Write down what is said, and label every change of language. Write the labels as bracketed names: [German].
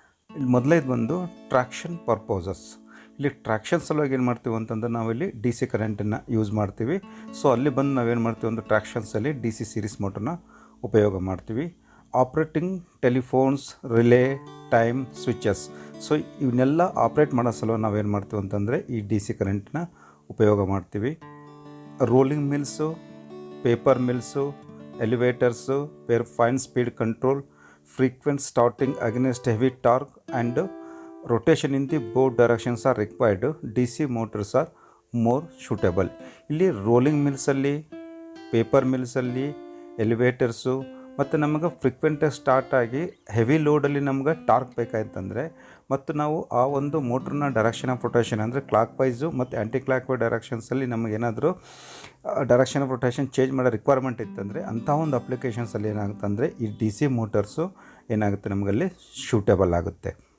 [Kannada] ಇಲ್ಲಿ ಮೊದಲೇದು ಬಂದು traction purposes. ಇಲ್ಲಿ ಟ್ರಾಕ್ಷನ್ ಸಲುವಾಗಿ ಏನು ಮಾಡ್ತೀವಿ ಅಂತಂದ್ರೆ ನಾವಿಲ್ಲಿ ಡಿ ಸಿ ಕರೆಂಟನ್ನು ಯೂಸ್ ಮಾಡ್ತೀವಿ. ಅಲ್ಲಿ ಬಂದು ನಾವೇನು ಮಾಡ್ತೀವಿ ಅಂದರೆ ಟ್ರಾಕ್ಷನ್ಸಲ್ಲಿ ಡಿ ಸಿ ಸೀರೀಸ್ ಮೋಟರ್ನ ಉಪಯೋಗ ಮಾಡ್ತೀವಿ. [English] Operating telephones, relay, time switches. [Kannada] ಇವನ್ನೆಲ್ಲ ಆಪ್ರೇಟ್ ಮಾಡೋ ಸಲುವಾಗಿ ನಾವೇನು ಮಾಡ್ತೀವಿ ಅಂತಂದರೆ ಈ ಡಿ ಸಿ ಕರೆಂಟನ್ನ ಉಪಯೋಗ ಮಾಡ್ತೀವಿ. [English] Rolling mills, paper mills, elevators where fine speed control, frequent starting against heavy torque and rotation in the both directions are required. DC motors are more suitable. [Kannada] ಇಲ್ಲಿ ರೋಲಿಂಗ್ ಮಿಲ್ಸಲ್ಲಿ, ಪೇಪರ್ ಮಿಲ್ಸಲ್ಲಿ, ಎಲಿವೇಟರ್ಸು ಮತ್ತು ನಮಗೆ ಫ್ರೀಕ್ವೆಂಟಾಗಿ ಸ್ಟಾರ್ಟ್ ಆಗಿ heavy ಲೋಡಲ್ಲಿ ನಮ್ಗೆ torque ಬೇಕಾಯ್ತಂದರೆ ಮತ್ತು ನಾವು ಆ ಒಂದು ಮೋಟ್ರನ್ನ direction of rotation ಅಂದರೆ ಕ್ಲಾಕ್ ವೈಸು ಮತ್ತು ಆ್ಯಂಟಿ clock wise ಡೈರೆಕ್ಷನ್ಸಲ್ಲಿ ನಮಗೇನಾದರೂ direction of rotation change ಮಾಡೋ ರಿಕ್ವೈರ್ಮೆಂಟ್ ಇತ್ತಂದರೆ ಅಂಥ ಒಂದು ಅಪ್ಲಿಕೇಶನ್ಸಲ್ಲಿ ಏನಾಗುತ್ತೆ ಅಂದರೆ ಈ ಡಿ ಸಿ ಮೋಟರ್ಸು ಏನಾಗುತ್ತೆ ನಮಗಲ್ಲಿ ಸೂಟೇಬಲ್ ಆಗುತ್ತೆ.